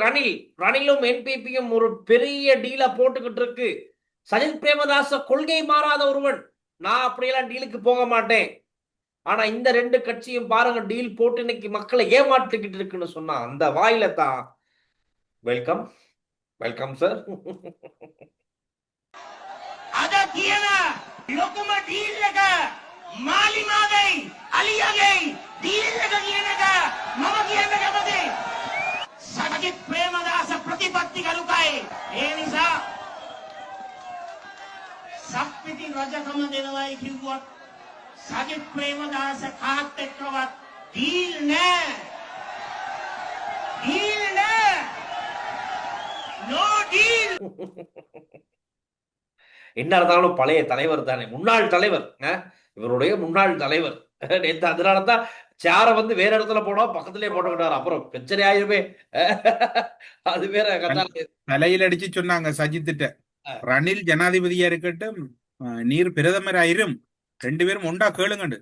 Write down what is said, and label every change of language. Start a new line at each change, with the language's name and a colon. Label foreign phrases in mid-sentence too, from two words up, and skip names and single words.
Tamil: ரணிலும் என்பிபியும் ஒரு பெரிய டீலை போட்டுக்கிட்டு இருக்கு. சஜித் பிரேமதாச கொள்கை மாறாத ஒருவன், நான் அப்படியெல்லாம் டீலுக்கு போக மாட்டேன். ஆனா இந்த ரெண்டு கட்சியும் பாருங்க டீல் போட்டு இன்னைக்கு மக்களை ஏமாற்றிக்கிட்டு இருக்குன்னு சொன்னா அந்த வாயில தான்
English: welcome welcome sir.
Sinhala: අද කියන ලොකුම ඩීල් එක මාලිමාගේ අලියාගේ ඩීල් එක කියන එක මම කියන්න කැමතියි. සජිත් ප්‍රේමදාස ප්‍රතිපත්තිකරුකයි. ඒ නිසා සක්විති රජකම දෙනවයි කිව්වත් සජිත් ප්‍රේමදාස කාත් එක්කවත් ඩීල් නෑ. ඩීල් නෑ.
English: no deal.
Tamil: என்ன இருந்தாலும் பழைய தலைவர் தானே, முன்னாள் தலைவர், இவருடைய முன்னாள் தலைவர். நேத்து அதனாலதான் சேர வந்து வேற இடத்துல போனா பக்கத்திலே போட்டுக்கிட்டாரு, அப்புறம் பிரச்சனை ஆயிருமே. அது வேற கதை. தலையில அடிச்சு சொன்னாங்க சஜித்திட்ட, ரணில் ஜனாதிபதியா இருக்கட்டும், நீர் பிரதமர் ஆயிரும், 2 பேரும் ஒண்டா கேளுங்கண்டு.